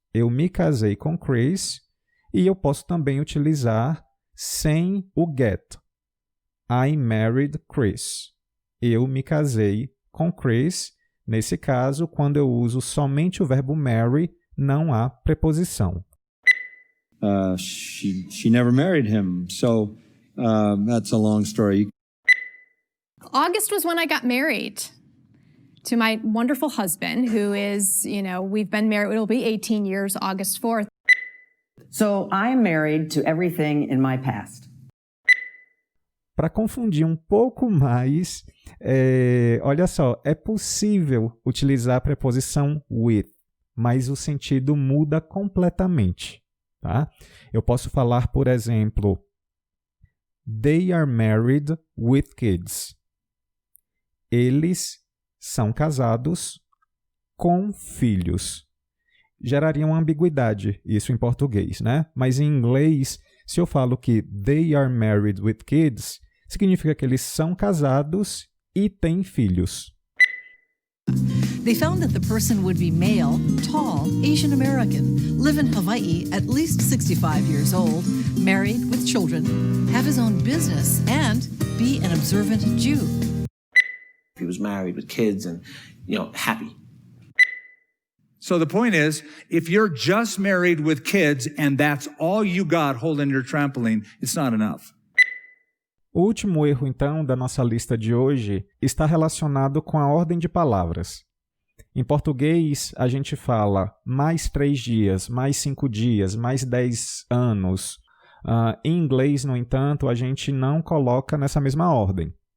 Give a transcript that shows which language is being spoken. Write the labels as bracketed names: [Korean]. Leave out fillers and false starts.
[Portuguese] Eu me casei com Chris. E eu posso também utilizar sem o get. [English] I married Chris. [Portuguese] Eu me casei com Chris. Nesse caso, quando eu uso somente o verbo marry, não há preposição. [English] She never married him, so that's a long story. August was when I got married to my wonderful husband, who is, we've been married, it'll be 18 years, August 4th. So I'm married to everything in my past. [Portuguese] Para confundir um pouco mais, olha só, é possível utilizar a preposição with, mas o sentido muda completamente. Tá? Eu posso falar, por exemplo, [English] they are married with kids. [Portuguese] eles são casados com filhos. Geraria uma ambiguidade isso em português, né? Mas em inglês, se eu falo que [English] they are married with kids, [Portuguese] significa que eles são casados e têm filhos. [English] They found that the person would be male, tall, Asian American, live in Hawaii, at least 65 years old, married with children, have his own business, and be an observant Jew. He was married with kids and, happy. So the point is, if you're just married with kids and that's all you got holding your trampoline, it's not enough. [Portuguese] O último erro, então, da nossa lista de hoje está relacionado com a ordem de palavras. Em português, a gente fala mais 3 dias, mais 5 dias, mais 10 anos. Em inglês, no entanto, a gente não coloca nessa mesma ordem.